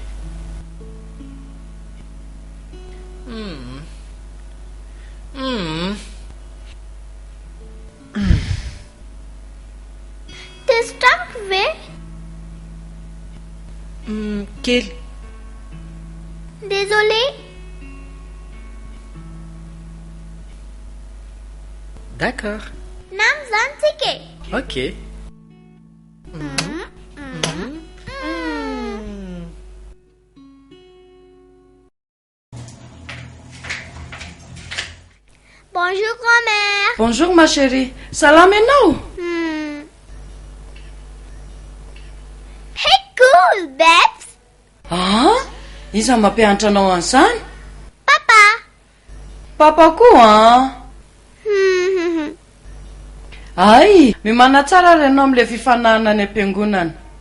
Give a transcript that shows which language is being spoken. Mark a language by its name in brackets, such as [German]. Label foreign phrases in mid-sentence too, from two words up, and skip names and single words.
[Malagasy] Teso tampoka ve? Kely. [French] Désolé. D'accord. [Malagasy] Nam zany tsika e. Ok. [French] Bonjour grand-mère. Bonjour ma chérie. [Malagasy] Salama ianao? [English] Hey cool, Babs. [Malagasy] Iza mampianatra anao an'izany? Papa. Papa koa Ay, mimana tsara ry ianao amin'ilay fifanahana any am-piangonana.